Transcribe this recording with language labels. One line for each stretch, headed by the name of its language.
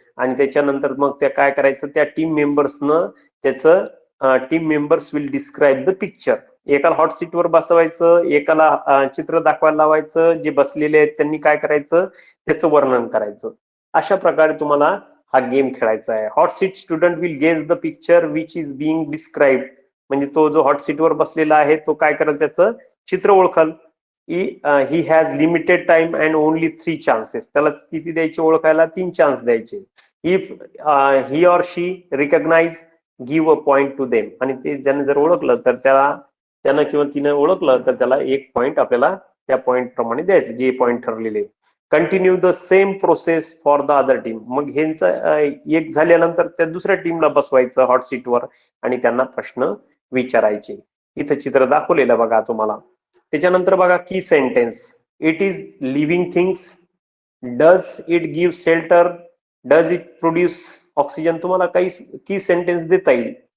Marathi: आणि त्याच्यानंतर मग त्या काय करायचं, त्या टीम मेंबर्सनं त्याचं
English: Team members will describe the picture.
Marathi: एकाला हॉट सीटवर बसवायचं, एकाला चित्र दाखवायला लावायचं, जे बसलेले आहेत त्यांनी काय करायचं, त्याचं वर्णन करायचं. अशा प्रकारे तुम्हाला हा गेम खेळायचा आहे.
English: Hot seat student will guess the picture which is being describe.
Marathi: म्हणजे तो जो हॉट सीटवर बसलेला आहे तो काय करेल, त्याचं चित्र ओळखल.
English: He has limited time and only 3 chances.
Marathi: त्याला किती द्यायचे, ओळखायला 3 चान्स द्यायचे.
English: If he or she recognise give a point to them.
Marathi: आणि ते ज्याने जर ओळखलं तर त्यानं किंवा तिनं ओळखलं तर त्याला 1 पॉइंट आपल्याला त्या पॉइंट प्रमाणे द्यायचं, जे पॉइंट ठरलेले.
English: Continue the same process for the other team.
Marathi: मग ह्यांचं एक झाल्यानंतर त्या दुसऱ्या टीमला बसवायचं हॉट सीटवर आणि त्यांना प्रश्न विचारायचे. इथं चित्र दाखवलेलं बघा तुम्हाला. त्याच्यानंतर बघा, की sentence,
English: it is living things does it give shelter, does it produce oxygen,
Marathi: तुम्हाला काही की सेंटेन्स देता येईल.